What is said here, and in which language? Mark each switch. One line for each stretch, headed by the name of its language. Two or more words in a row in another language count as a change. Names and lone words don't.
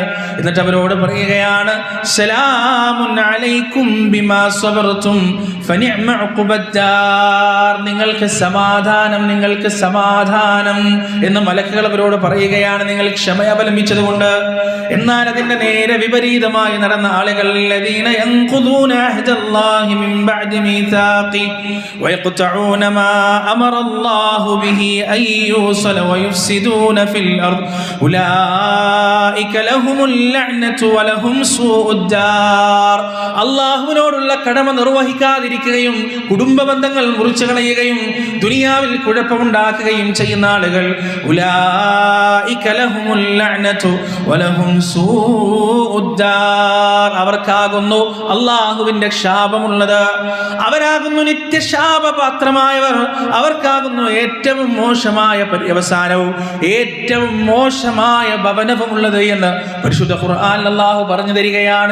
Malayalam: എന്നിട്ട് അവരോട് പറയുകയാണ്,
Arabic: سلام عليكم بما صبرتم فنعم عقبى الدار.
Malayalam: നിങ്ങൾക്ക് സമാധാനം, നിങ്ങൾക്ക് സമാധാനം എന്ന് മലക്കുകൾ അവരോട് പറയുകയാണ്, നിങ്ങൾ ക്ഷമ അവലംബിച്ചതുകൊണ്ട്. എന്നാൽ അതിന്റെ നേരെ വിപരീതമായി നടന്ന ആളുകൾ,
Arabic: الذين ينقضون عهد الله من بعد ميثاقه ويقطعون ما أمر الله به أن يوصل ويفسدون في الأرض أولئك لهم اللعنة ولهم سوء الدار.
Malayalam: അല്ലാഹുവിനോടുള്ള കടമ നിർവഹിക്കാതിരിക്കുകയും കുടുംബ ബന്ധങ്ങൾ മുറിച്ചു കളയുകയും ദുനിയാവിൽ കുഴപ്പമുണ്ടാക്കുകയും ചെയ്യുന്ന ആളുകൾ,
Arabic: أولئك لهم اللعنة ولهم سوء الدار.
Malayalam: അവർക്കാകുന്നു അല്ലാഹുവിന്റെ ശാപമുള്ളത്, അവരാകുന്നു നിത്യശാപപാത്രമായവർ, അവർക്കാകുന്നു ഏറ്റവും മോശമായ പര്യവസാനവും ഏറ്റവും മോശമായ ഭവനവുമുള്ളത് എന്ന് പരിശുദ്ധ ഖുർആനിൽ അല്ലാഹു പറഞ്ഞു തരികയാണ്.